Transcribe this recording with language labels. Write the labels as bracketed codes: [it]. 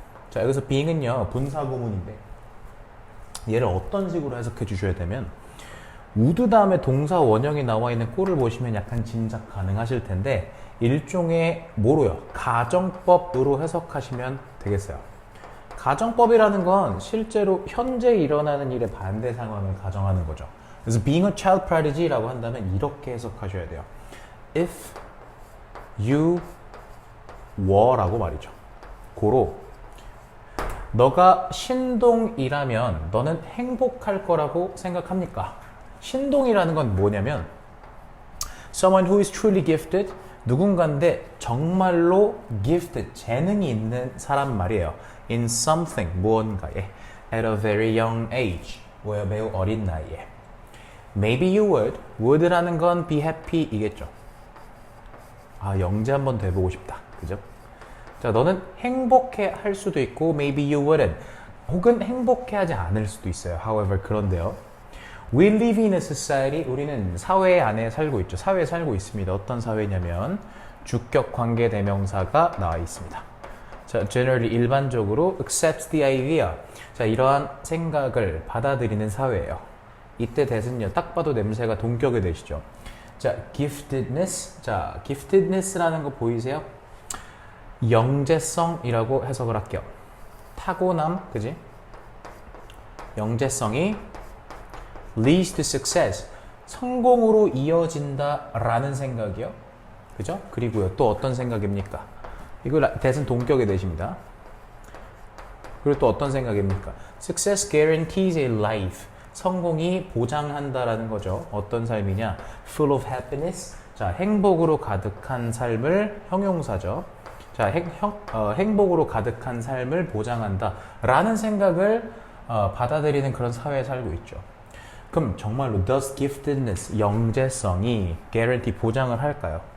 [ko] 자, 여기서 being은요 분사구문인데. 얘를 어떤 식으로 해석해 주셔야 되면 would 다음에 동사 원형이 나와 있는 꼴을 보시면 약간 짐작 가능하실 텐데 일종의 뭐로요? 가정법으로 해석하시면 되겠어요. 가정법이라는 건 실제로 현재 일어나는 일의 반대 상황을 가정하는 거죠. 그래서 [en] being a child prodigy [ko] 라고 한다면 이렇게 해석하셔야 돼요. [en] If you were [ko] 라고 말이죠. 고로 너가 신동이라면 너는 행복할 거라고 생각합니까? 신동이라는 건 뭐냐면 [en] someone who is truly gifted [ko] 누군가인데 정말로 gifted 재능이 있는 사람 말이에요. [en] in something [ko] 무언가에 [en] at a very young age [ko] 뭐야 매우 어린 나이에 [en] maybe you would라는 건 be happy 이겠죠. [ko] 아 영재 한번 더 해보고 싶다. 그죠? 자, 너는 행복해 할 수도 있고 [en] maybe you wouldn't [ko] 혹은 행복해 하지 않을 수도 있어요. [en] However, [ko] 그런데요. [en] We live in a society [ko] 우리는 사회 안에 살고 있죠. 사회에 살고 있습니다. 어떤 사회냐면 주격 관계 대명사가 나와 있습니다. [en] 자, generally [ko] 일반적으로 [en] accepts the idea. [ko] 자, 이러한 생각을 받아들이는 사회예요. 이때 대신요. 딱 봐도 냄새가 동격이 되시죠. 자, giftedness. 자, giftedness라는 거 보이세요? 영재성이라고 해석을 할게요. 타고남, 그지? 영재성이 [en] leads to success, [ko] 성공으로 이어진다라는 생각이요. 그죠? 그리고요, 또 어떤 생각입니까? 이거 대신 동격이 되십니다. 그리고 또 어떤 생각입니까? [en] Success guarantees a life, [ko] 성공이 보장한다라는 거죠. 어떤 삶이냐? [en] Full of happiness, [ko] 자, 행복으로 가득한 삶을 형용사죠. 자, 행복으로 가득한 삶을 보장한다 라는 생각을 받아들이는 그런 사회에 살고 있죠. 그럼 정말로 [en] does giftedness, [ko] 영재성이 guarantee 보장을 할까요?